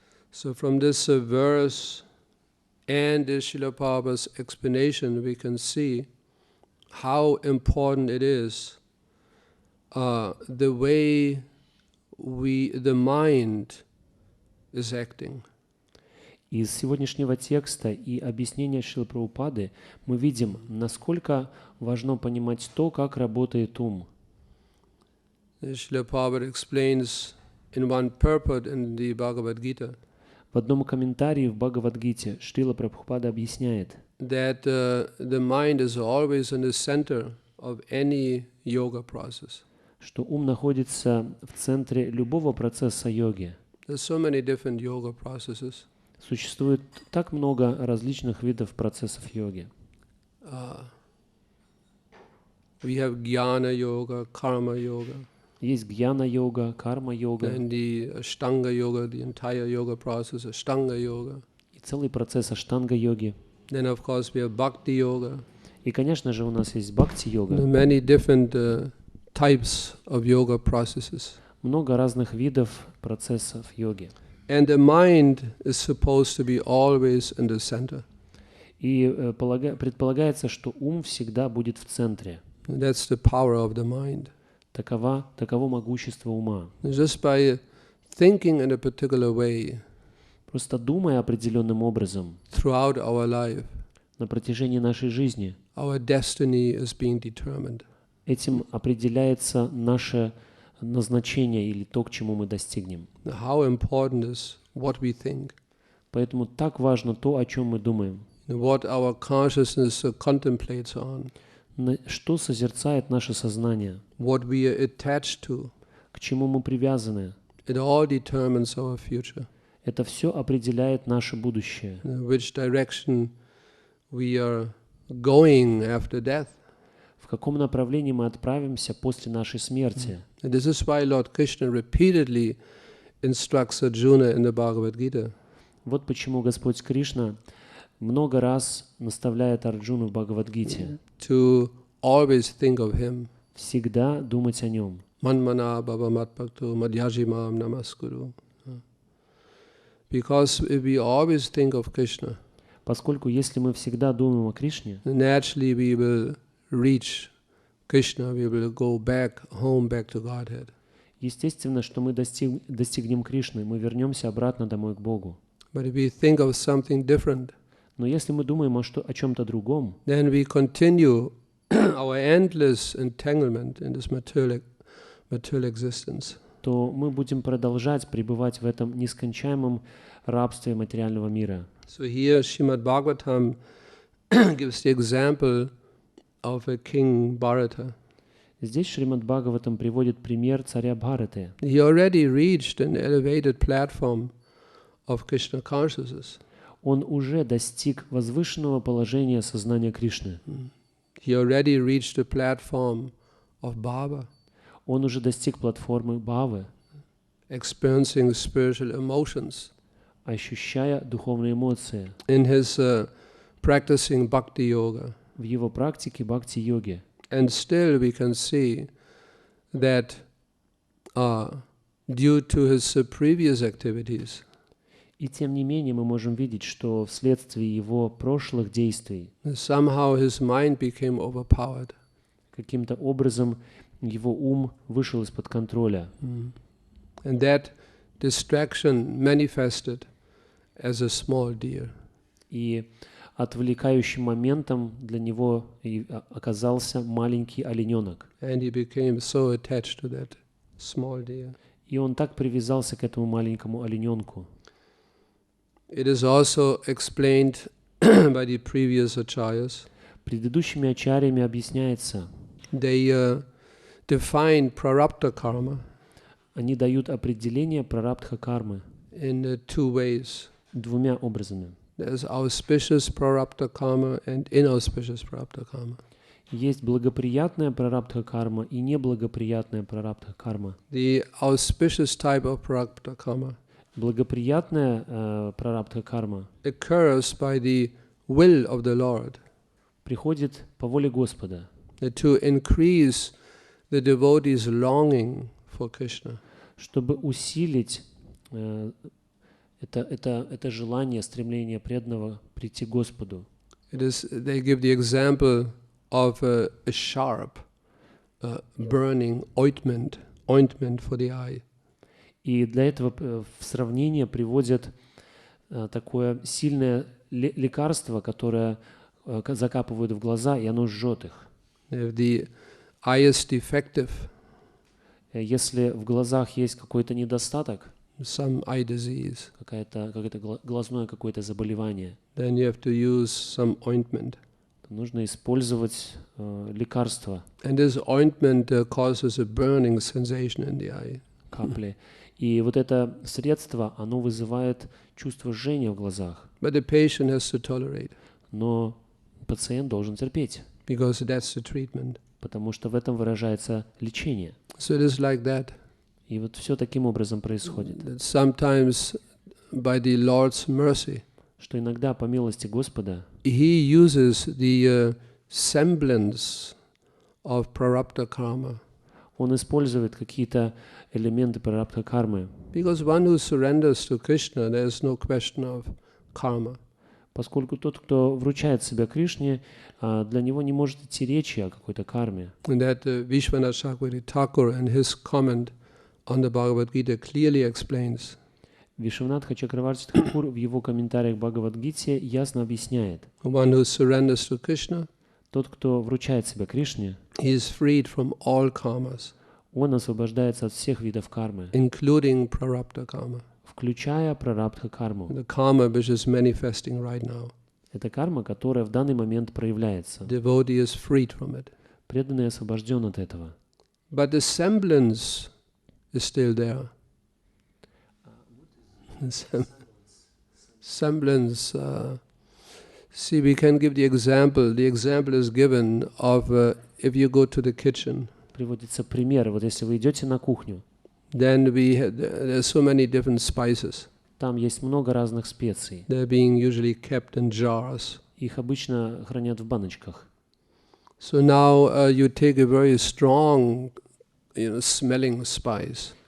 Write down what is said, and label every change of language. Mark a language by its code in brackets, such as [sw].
[en] So from this verse and the Srila Prabhupada's explanation, we can see how important it is the way the mind is acting. [ru] Из сегодняшнего текста и объяснения Шрилы Прабхупады мы видим, насколько важно понимать то, как работает ум. [en] Srila Prabhupada explains in one purport in the Bhagavad Gita. [ru] В одном комментарии в Бхагавад-гите Шрила Прабхупада объясняет, [en] that the mind is always in the center of any yoga process. [ru] Что ум находится в центре любого процесса йоги. [en] There's so many different yoga processes. [ru] Существует так много различных видов процессов йоги. [en] We have jnana yoga, karma yoga. [ru] Есть гьяна-йога, карма-йога. [en] And the Ashtanga yoga, the entire yoga process, Ashtanga yoga. [ru] И целый процесс аштанга-йоги. [en] Then of course we have Bhakti yoga. [ru] И, конечно же, у нас есть бхакти-йога. [en] Many different types of yoga processes. [ru] Много разных видов процессов йоги. [en] And the mind is supposed to be always in the center. [ru] И предполагается, что ум всегда будет в центре. [en] And that's the power of the mind. [ru] Таково могущество ума. [en] Just by thinking in a particular way, [ru] просто думая определенным образом, [en] throughout our life, [ru] на протяжении нашей жизни, [en] our destiny is being determined. [ru] Этим определяется наше назначение или то, к чему мы достигнем. [en] How important is what we think. [ru] Поэтому так важно то, о чем мы думаем. [en] What our consciousness contemplates on. [ru] Что созерцает наше сознание. [en] What we are attached to. [ru] К чему мы привязаны. [en] It all determines our future. [ru] Это все определяет наше будущее. [en] Which direction we are going after death. [ru] В каком направлении мы отправимся после нашей смерти. [en] And this is why Lord Krishna repeatedly instructs Arjuna in the Bhagavad Gita. [ru] Вот почему Господь Кришна много раз наставляет Арджуну в Бхагавад-гите. [en] To always think of him. [ru] Всегда думать о нем. [sa] Manmana bhava matbhakto madhyajimam namaskuru. [en] Because if we always think of Krishna, [ru] поскольку если мы всегда думаем о Кришне, [en] naturally we will reach Krishna, we will go back home, back to Godhead. [ru] Естественно, что мы достигнем Кришны, мы вернемся обратно домой к Богу. [en] But if we think of something different, [ru] но если мы думаем о чем-то другом, [en] then we continue our endless entanglement in this material existence. [ru] то мы будем продолжать пребывать в этом нескончаемом рабстве материального мира. [en] So here Srimad Bhagavatam gives the example of a king Bharata. [ru] Здесь Шримад Бхагаватам приводит пример царя Бхараты. [en] He already reached an elevated platform of Krishna consciousness. [ru] Он уже достиг возвышенного положения сознания Кришны. [en] He already reached the platform of Bhava, [ru] Он уже достиг платформы Бхавы, [en] experiencing spiritual emotions. [ru] ощущая духовные эмоции [en] In his practicing Bhakti Yoga. [ru] в его практике бхакти-йоги. [en] And still we can see that due to his previous activities, [ru] И тем не менее мы можем видеть, что вследствие его прошлых действий [en] somehow his mind became overpowered. [ru] каким-то образом его ум вышел из-под контроля. [en] And that distraction manifested as a small deer. [ru] И отвлекающим моментом для него оказался маленький олененок. [en] And he became so attached to that small deer. [ru] И он так привязался к этому маленькому олененку. [en] It is also explained by the previous acharyas. [ru] Предыдущими ачарьями объясняется, [en] They define prarabdha karma [ru] они дают определение прарабдха кармы [en] in two ways. [ru] двумя образами. [en] There's auspicious prarabdha karma and inauspicious prarabdha karma. [ru] Есть благоприятная прарабдха карма и неблагоприятная прарабдха карма. [en] The auspicious type of prarabdha karma [ru] Благоприятная прарабдха карма [en] occurs by the will of the Lord [ru] приходит по воле Господа, [en] to increase the devotee's longing for Krishna. [ru] чтобы усилить это желание, стремление преданного прийти к Господу. [en] They give the example of a sharp burning ointment for the eye. [ru] И для этого в сравнение приводят такое сильное лекарство, которое закапывают в глаза, и оно жжет их. [en] If the eye is defective, [ru] Если в глазах есть какой-то недостаток, [en] some eye disease, [ru] какое-то глазное какое-то заболевание, [en] then you have to use some ointment. [ru] то нужно использовать лекарство, [en] And this ointment causes a burning sensation in the eye. [ru] капли. И вот это средство, оно вызывает чувство жжения в глазах. [en] But the patient has to tolerate, [ru] Но пациент должен терпеть, [en] because that's the treatment. [ru] потому что в этом выражается лечение. [en] So it is like that. [ru] И вот все таким образом происходит, [en] That sometimes by the Lord's mercy, [ru] что иногда по милости Господа [en] He uses the semblance of prarabdha karma. [ru] Он использует какие-то элементы прарабдха кармы, [en] Because one who surrenders to Krishna, there is no question of karma. [ru] поскольку тот, кто вручает себя Кришне, для него не может идти речи о какой-то карме. [en] And that Vishwanath Chakravarti Thakur in his comment on the Bhagavad Gita clearly explains [ru] Вишванатха Чакраварти Тхакур в его комментариях к Бхагавад-гите ясно объясняет, [en] one who surrenders to Krishna, [ru] тот, кто вручает себя Кришне, [en] he is freed from all karmas, [ru] он освобождается от всех видов кармы, [en] including prarabdha karma, [ru] включая прарабдха карму. [en] the karma which is manifesting right now. [ru] Это карма, которая в данный момент проявляется. [en] Devotee is freed from it. [ru] Преданный освобожден от этого. [en] But the semblance is still there. Semblance. See, we can give the example. The example is given of if you go to the kitchen, [ru] Приводится пример. Вот если вы идете на кухню, then there's so many different spices. там есть много разных специй. They're being usually kept in jars. Их обычно хранят в баночках. [en] So now you take a very strong, smelling spice.